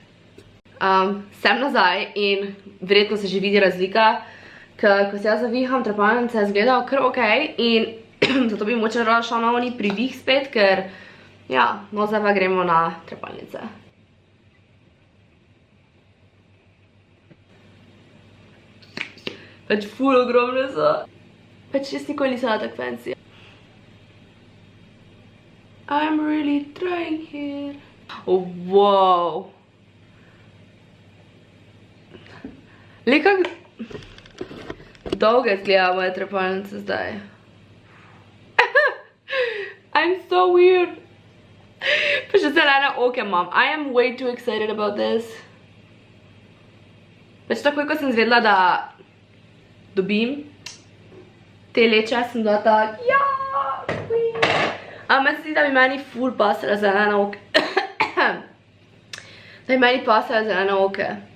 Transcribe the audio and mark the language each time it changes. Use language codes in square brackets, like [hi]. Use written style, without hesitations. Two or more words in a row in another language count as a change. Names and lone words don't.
[sl] Sem nazaj in verjetno se že vidi razlika, ker ko se jaz zaviham trepalnice, izgledajo kar ok in zato bi moče rada šla na oni pridih spet, ker ja, no zdaj pa gremo na trepalnice. Pač ful ogromne so. Pač jaz nikoli nisem tako fancy. [en] I'm really trying here. Oh, wow. [sl] Le kak dolge izgleda moje trepalnice zdaj. [en] I'm so weird. [sl] Pa še zelene oke imam. [en] I am way too excited about this. [sl] Pač takoj, ko sem zvedela, da dobim te leče, sem bila tak, ja, meni se zdi, da bi meni ful pasala zelene oke. Da bi meni pasala zelene oke.